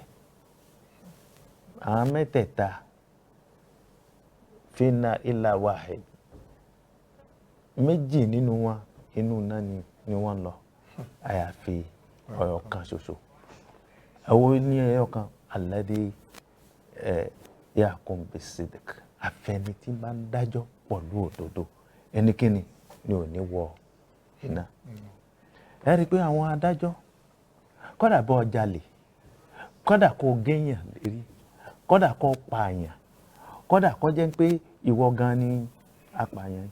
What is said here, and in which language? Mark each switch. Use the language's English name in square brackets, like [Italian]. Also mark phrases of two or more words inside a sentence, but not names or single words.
[Yoruba] Àwọn mẹ́tẹ̀ẹ̀ta fínà [Arabic] إلا واحد. [Yoruba] Méjì nínú wọn inú náà ni wọ́n lọ. Àyàfi ọ̀yọ̀ kan ṣoṣo. Ẹ̀wọ́ ní ẹyọ kan [Arabic] الذي يحكم بالصدق. [Yoruba] Àfẹ́ni tí bá ń dájọ́ pẹ̀lú òdodo. Ẹnikẹ́ni ni ò ní wọ iná. Ẹ rí i pé àwọn adájọ́ kódà bọ́ jalè, kódà kó géèyàn lérí, kódà kó pààyàn, kódà kó jẹ́ pé ìwọ gan ni apààyàn.